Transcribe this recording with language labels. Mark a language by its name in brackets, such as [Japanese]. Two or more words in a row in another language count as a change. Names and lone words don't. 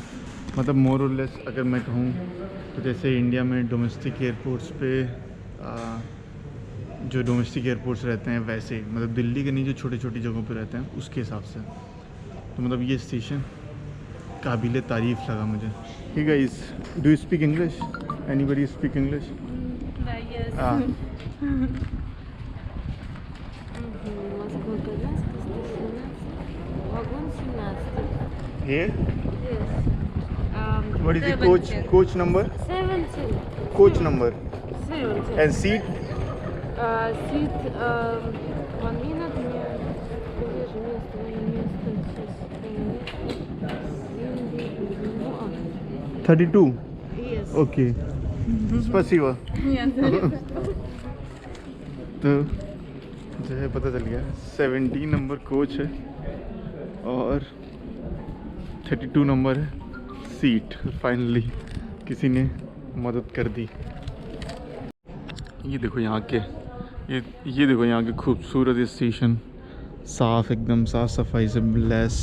[Hindi] मतलब मोर और लेस अगर मैं कहूँ तो जैसे इंडिया में [English] domestic airports [Hindi] पे जो [English] domestic airports [Hindi] रहते हैं वैसे, मतलब दिल्ली के नहीं जो छोटी छोटी जगहों पे रहते हैं उसके हिसाब से। तो मतलब ये स्टेशन काबिल तारीफ़ लगा मुझे। [English] hey guys, Do you speak English? Anybody speak English? Here? Yes. What is the coach number? 17. Coach number 17. and seat? Seat 1 minute. [Russian] Где же место? Сейчас. 32. [English] Yes. Okay. Спасибо. [Hindi] तो जो है पता चल गया 17 नंबर कोच है और 32 नंबर है सीट। फाइनली किसी ने मदद कर दी। ये देखो यहाँ के ये देखो यहाँ के खूबसूरत स्टेशन, साफ़ एकदम साफ़ सफाई से लैस।